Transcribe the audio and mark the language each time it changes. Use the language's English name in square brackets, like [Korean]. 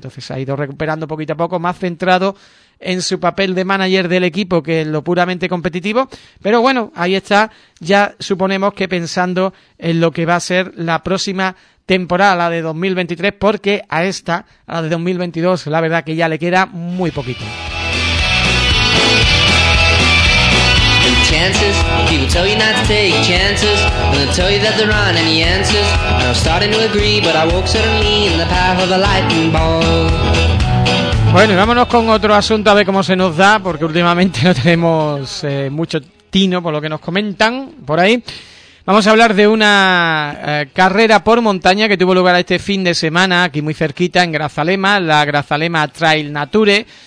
[Spanish] Entonces ha ido recuperando poquito a poco, más centrado en su papel de manager del equipo que en lo puramente competitivo. Pero bueno, ahí está, ya suponemos que pensando en lo que va a ser la próxima temporada, la de 2023, porque a la de 2022, la verdad que ya le queda muy poquito. [English] Chances, people tell you not to take chances, and they'll tell you that there aren't any answers, and I was starting to agree, but I woke suddenly in the path of the lightning ball. [Spanish] Bueno, y vámonos con otro asunto a ver cómo se nos da, porque últimamente no tenemos mucho tino por lo que nos comentan por ahí. Vamos a hablar de una carrera por montaña que tuvo lugar este fin de semana, aquí muy cerquita, en Grazalema, la Grazalema Trail Nature.